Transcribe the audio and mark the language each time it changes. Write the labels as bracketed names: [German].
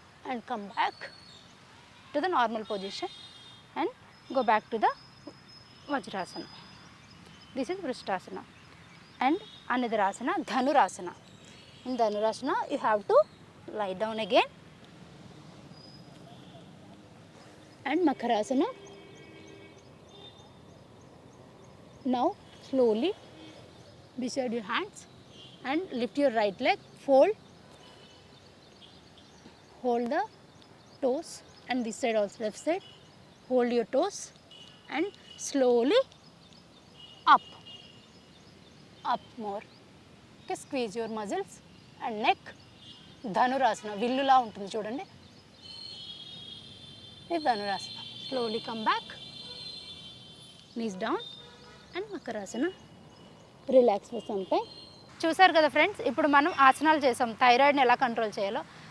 [English] And come back to the normal position and go back to the vajrasana. This is vrishtasana. And another asana dhanurasana. In dhanurasana you have to lie down again and makarasana. Now slowly beside your hands and lift your right leg, hold the toes, and this side also left side, hold your toes and slowly up more. Okay, squeeze your muscles and neck. [Telugu] Dhanurasana విల్లులా ఉంటుంది చూడండి, ఇది Dhanurasana. [English] Slowly come back, knees down and makarasana. Relax for some time. [Telugu] చూసారు కదా friends, ఇప్పుడు మనం ఆసనాలు చేసాం థైరాయిడ్ని ఎలా కంట్రోల్ చేయాలో.